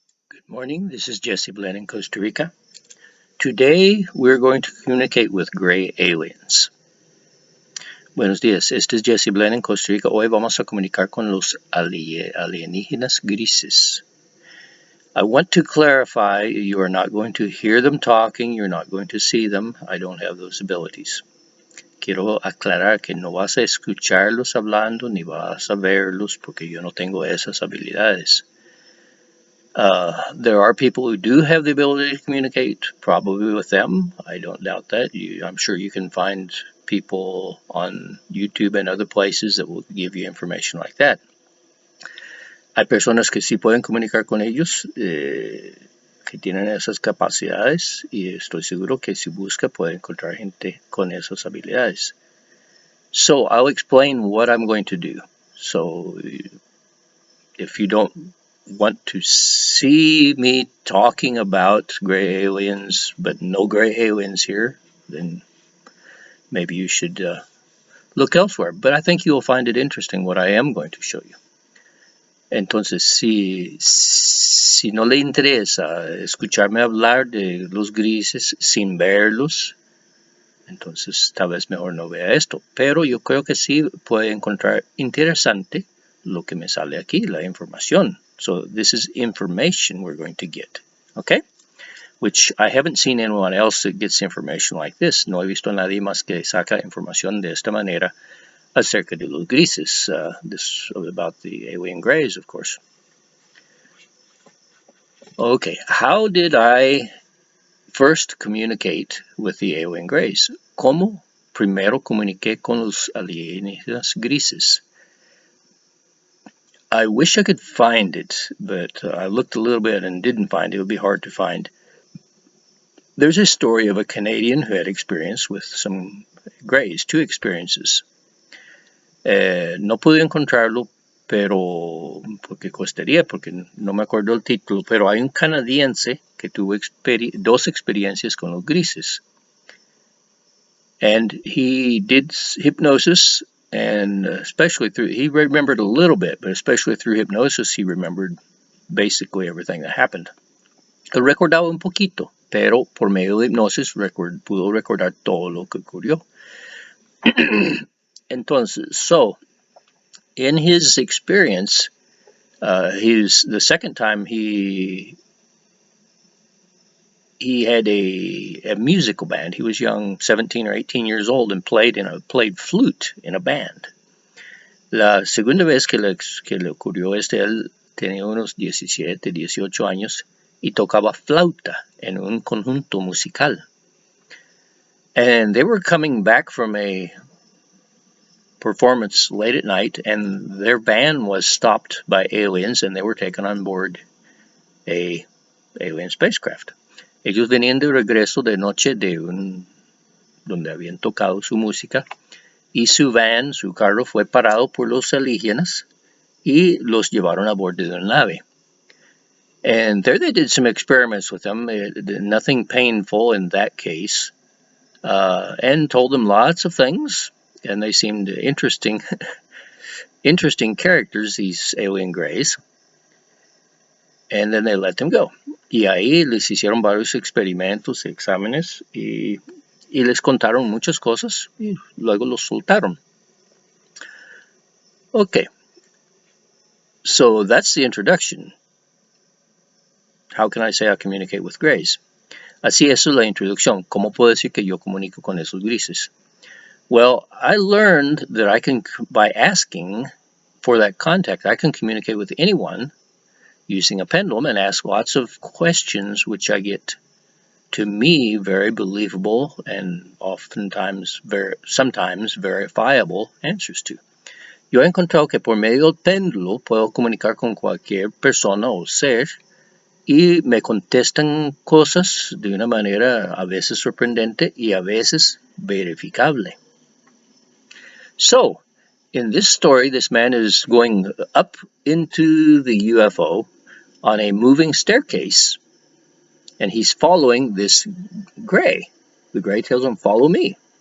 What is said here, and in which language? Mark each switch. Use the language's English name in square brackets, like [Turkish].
[English] Good morning, this is Jesse Blenn in Costa Rica. Today we're going to communicate with gray aliens. [Spanish] Buenos días, este es Jesse Blenn en Costa Rica. Hoy vamos a comunicar con los alienígenas grises. [English] I want to clarify, you are not going to hear them talking, you're not going to see them. I don't have those abilities. [Spanish] Quiero aclarar que no vas a escucharlos hablando ni vas a verlos porque yo no tengo esas habilidades. [English] There are people who do have the ability to communicate, probably with them. I don't doubt that. I'm sure you can find people on YouTube and other places that will give you information like that. [Spanish] Hay personas que sí pueden comunicar con ellos, que tienen esas capacidades, y estoy seguro que si busca puede encontrar gente con esas habilidades. [English] So I'll explain what I'm going to do. So if you don't want to see me talking about gray aliens, but no gray aliens here, then maybe you should look elsewhere. But I think you'll find it interesting what I am going to show you. [Spanish] Entonces, si no le interesa escucharme hablar de los grises sin verlos, entonces tal vez mejor no vea esto. Pero yo creo que sí puede encontrar interesante lo que me sale aquí, la información. [English] So this is information we're going to get, okay? Which I haven't seen anyone else that gets information like this. [Spanish] No he visto a nadie más que saca información de esta manera acerca de los grises. [English] This about the alien grays, of course. Okay, how did I first communicate with the alien grays? [Spanish] ¿Cómo primero comuniqué con los alienígenas grises? [English] I wish I could find it, but I looked a little bit and didn't find it. It would be hard to find. There's a story of a Canadian who had experience with some grays, two experiences. [Spanish] No pude encontrarlo, pero porque costaría, porque no me acuerdo el título, pero hay un canadiense que tuvo dos experiencias con los grises. [English] And he did hypnosis, and especially through, he remembered a little bit, but especially through hypnosis, he remembered basically everything that happened. [Spanish] Él recordaba un poquito, pero por medio de hipnosis pudo recordar todo lo que ocurrió. [English] Entonces, so, in his experience, the second time he had a musical band. He was young, 17 or 18 years old, and played flute in a band. [Spanish] La segunda vez que le ocurrió él tenía unos 17, 18 años y tocaba flauta en un conjunto musical. [English] And they were coming back from a performance late at night, and their van was stopped by aliens, and they were taken on board a alien spacecraft. [Spanish] Ellos venían de regreso de noche donde habían tocado su música, y su van, su carro, fue parado por los alienígenas y los llevaron a bordo de una nave. [English] And there they did some experiments with them, nothing painful in that case, and told them lots of things, and they seemed interesting characters, these alien grays. And then they let them go. [Spanish] Y ahí les hicieron varios experimentos, exámenes, y les contaron muchas cosas, y luego los soltaron. [English] Okay, so that's the introduction. How can I say I communicate with grays? [Spanish] Así, eso es la introducción. ¿Cómo puedo decir que yo comunico con esos grises? [English] Well, I learned that I can, by asking for that contact, I can communicate with anyone using a pendulum and ask lots of questions, which I get, to me, very believable and sometimes verifiable answers to. [Spanish] Yo he encontrado que por medio del péndulo puedo comunicar con cualquier persona o ser y me contestan cosas de una manera a veces sorprendente y a veces verificable. [English] So, in this story, this man is going up into the UFO on a moving staircase, and he's following this gray. The gray tells him, follow me.